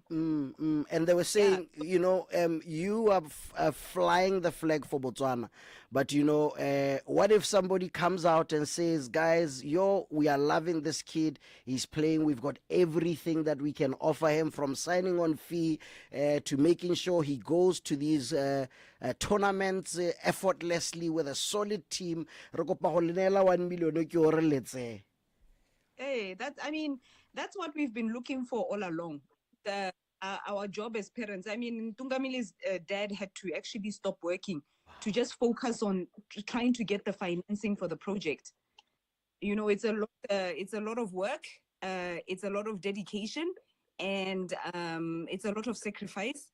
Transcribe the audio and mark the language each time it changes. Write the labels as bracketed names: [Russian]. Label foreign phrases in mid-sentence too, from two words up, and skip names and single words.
[English] And they were saying, you know, you are flying the flag for Botswana, but you know, what if somebody comes out and says, guys, we are loving this kid, he's playing, we've got everything that we can offer him, from signing on fee to making sure he goes to these tournaments effortlessly with a solid team. [Tswana] Re kopa go le neela 1 million ke hore le tse. [English] Hey, that's what we've been looking for all along. Our job as parents. I mean, Ntungamili's dad had to actually stop working to just focus on trying to get the financing for the project. You know, it's a lot of work. It's a lot of dedication, and it's a lot of sacrifice.